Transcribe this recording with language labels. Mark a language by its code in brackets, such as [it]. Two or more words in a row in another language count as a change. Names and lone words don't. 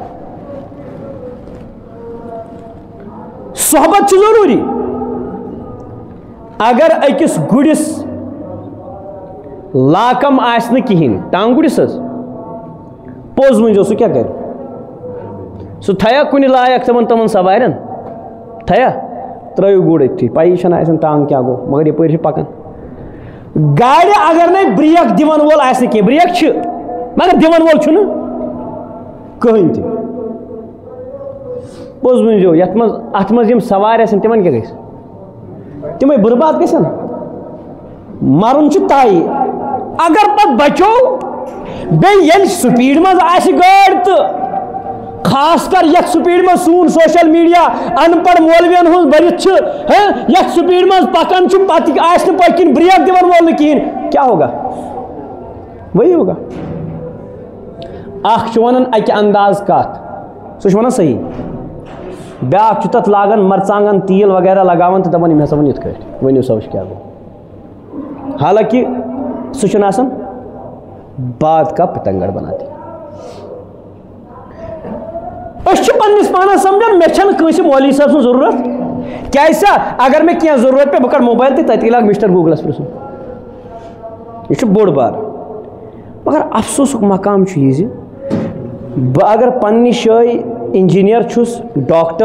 [ks] صحبت چھُ ضروٗری اگر أکِس گُرِس لاکم آسہِ نہٕ کِہیٖنۍ ٹانٛگُرِس حظ پوٚز ؤنۍزیو سُہ کیٛاہ کرِ سُہ تھایا کُنہِ لایق تِمن سوارٮ۪ن تھایا ترٲیِو گُر أتھی پیی چھنہٕ آسان ٹانٛگ کیٛاہ گوٚو مگر یپٲرۍ چھِ پکان گاڑی اگر نہیں بریک دِوان وول آسہِ نہٕ کینٛہہ بریک چھِ مگر دِوان وول چھُنہٕ کٕہٕنۍ تہِ پوٚز ؤنۍزیو یَتھ منٛز اَتھ منٛز یِم سوارِ آسن تِمن کیٛاہ گژھِ تِمے بُرباد گژھن مرُن چھُ طے اگر پتہٕ بچو بیٚیہِ ییٚلہِ سپیٖڈ منٛز آسہِ گٲڑۍ تہٕ خاص کر یتھ سپیٖڈ منٛز سون [en] social media [ks] ان پڑھ مولوین ہُنٛد بٔرِتھ چھُ یتھ سپیٖڈ منٛز پکان چھُ پتہٕ آسہِ نہٕ پٔتۍ کِنۍ بریک دِوان وول نہٕ کِہیٖنۍ کیٛاہ [ur] ہوگا وہی ہوگا [ks] اکھ چھُ ونان اکہِ انداز کتھ سُہ چھُ ونان صحیح بیاکھ چھُ تتھ لاگان مرژانٛگن تیٖل وغیرہ لگاوان تہٕ دپان یِم ہسا ون یِتھ کٲٹھۍ ؤنِو سا وٕچھ کیٛاہ گوٚو حالانکہِ سُہ چھُنہٕ آسان [ur] بات کا پتنگڑ بناتی [ks] أسۍ چھِ پننِس پانس سمجھان مےٚ چھنہٕ کٲنٛسہِ مولوی صٲب سٕنٛز ضروٗرت کیازِ سا اگر مےٚ کینٛہہ ضروٗرت پیٚیہِ بہٕ کڑٕ موبایل تہٕ تتی لاگہٕ مِسٹر گوٗگلس پرٕٛژھُن یہِ چھُ بوٚڑ بار مگر افسوسُک مقام چھُ یہِ زِ بہٕ اگر پننہِ جایہِ انجیٖنیر چھُس ڈاکٹر